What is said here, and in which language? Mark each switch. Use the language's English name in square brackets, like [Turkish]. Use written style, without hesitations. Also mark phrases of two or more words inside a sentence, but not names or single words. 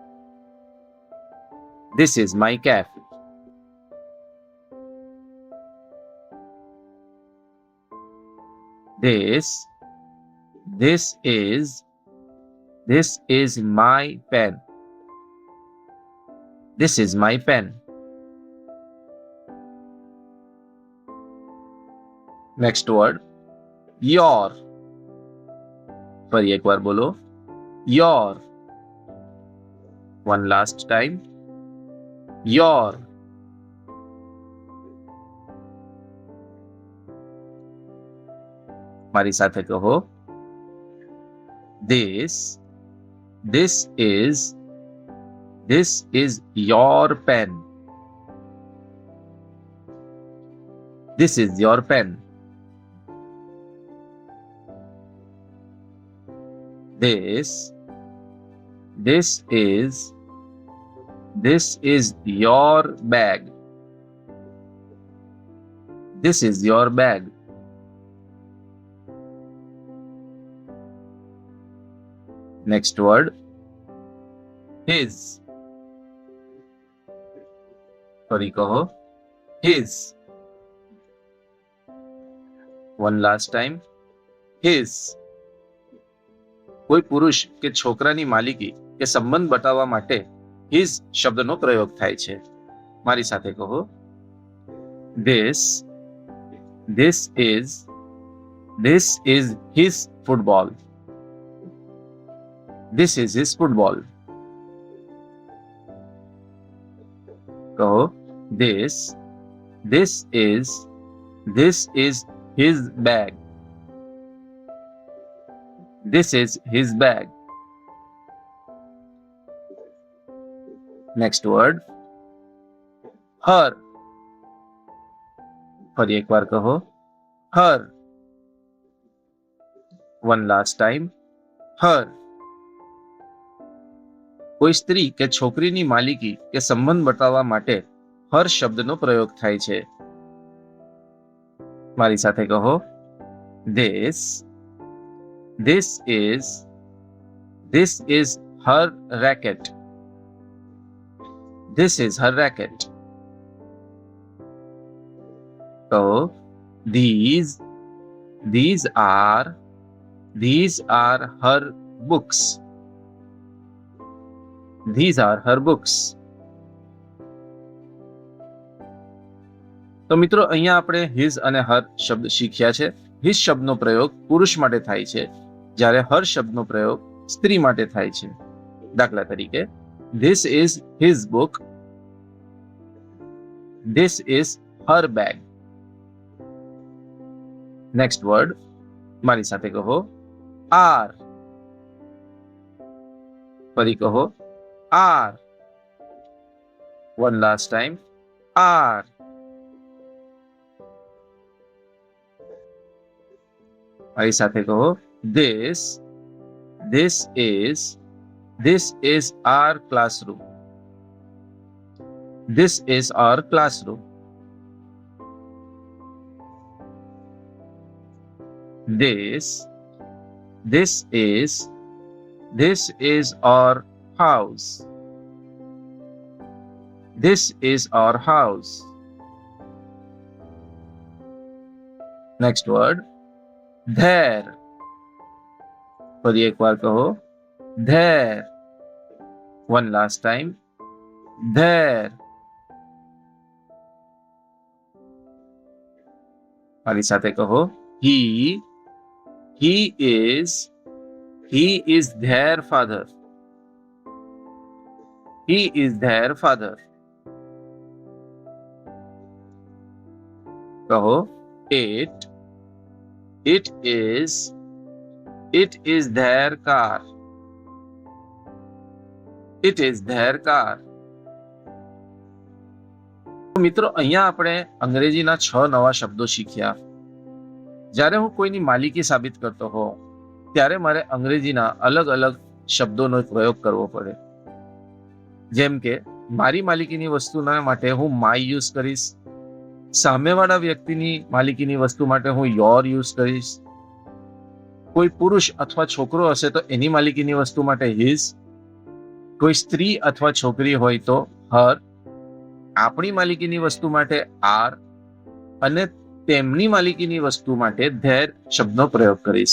[English] This is my cap. This is my pen. This is my pen. Next word, your. [Gujarati] ફરી એકવાર બોલો. [English] Your. One last time. Your. [Gujarati] મારી સાથે કહો. [English] This is your pen. This is your pen. This is your bag. This is your bag. Next word, his. [Gujarati] ફરી કહો. [English] His. One last time. His. [Gujarati] કોઈ પુરુષ કે છોકરાની માલિકી કે સંબંધ બતાવવા માટે his શબ્દનો પ્રયોગ થાય છે. મારી સાથે કહો. [English] This is his football. This is his football. કહો. This is his bag. This is his bag. Next word, her. [Gujarati] ફરી એકવાર કહો. [English] Her. One last time. Her. [Gujarati] કોઈ સ્ત્રી કે છોકરીની માલિકી કે સંબંધ બતાવવા માટે હર શબ્દનો પ્રયોગ થાય છે. મારી સાથે કહો. [English] This is her racket. This is her racket. કહો. These are her books. These are her books. [Gujarati] તો મિત્રો અહીંયા આપણે his અને her શબ્દ શીખ્યા છે. his શબ્દનો પ્રયોગ પુરુષ માટે થાય છે જ્યારે હર શબ્દનો પ્રયોગ સ્ત્રી માટે થાય છે. દાખલા તરીકે, [English] this is his book, this is her bag. next word, [Gujarati] મારી સાથે કહો, આર. ફરી કહો, આર. [English] one last time, our. [Gujarati] મારી સાથે કહો, [English] this is our classroom. This is our classroom. This is our house. This is our house. Next word, there. [Gujarati] ફરી એકવાર કહો, [English] there. One last time, there. [Gujarati] મારી સાથે કહો, [English] he is their father. He is their father. કહો, it is their car. It is their car. [Gujarati] મિત્રો, અહીંયા આપણે અંગ્રેજીના 6 નવા શબ્દો શીખ્યા. જ્યારે હું કોઈની માલિકી સાબિત કરતો હોઉં ત્યારે મારે અંગ્રેજીના અલગ અલગ શબ્દોનો પ્રયોગ કરવો પડે. જેમ કે મારી માલિકીની વસ્તુના માટે હું [English] my use [Gujarati] કરીશ, સામેવાળા વ્યક્તિની માલિકીની વસ્તુ માટે હું [English] your use [Gujarati] કરીશ, કોઈ પુરુષ અથવા છોકરો હશે તો એની માલિકીની વસ્તુ માટે હિઝ, કોઈ સ્ત્રી અથવા છોકરી હોય તો હર, આપણી માલિકીની વસ્તુ માટે આર અને તેમની માલિકીની વસ્તુ માટે ધેર શબ્દનો પ્રયોગ કરીશ.